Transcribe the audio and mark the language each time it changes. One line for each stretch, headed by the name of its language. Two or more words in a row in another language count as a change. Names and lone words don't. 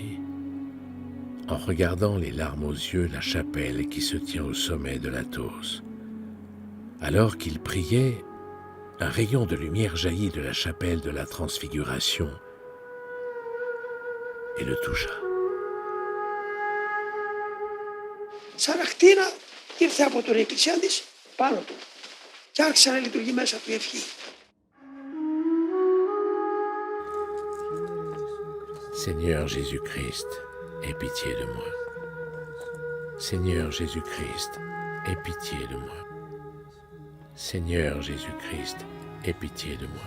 French: En regardant les larmes aux yeux la chapelle qui se tient au sommet de l'Athos. Alors qu'il priait, un rayon de lumière jaillit de la chapelle de la Transfiguration et le toucha.
Greek: Σαν ακτίνα ήρθε από την εκκλησία της πάνω του και άρχισε να λειτουργεί μέσα του η ευχή.
French: Seigneur Jésus-Christ, aie pitié de moi. Seigneur Jésus-Christ, aie pitié de moi. Seigneur Jésus-Christ, aie pitié de moi.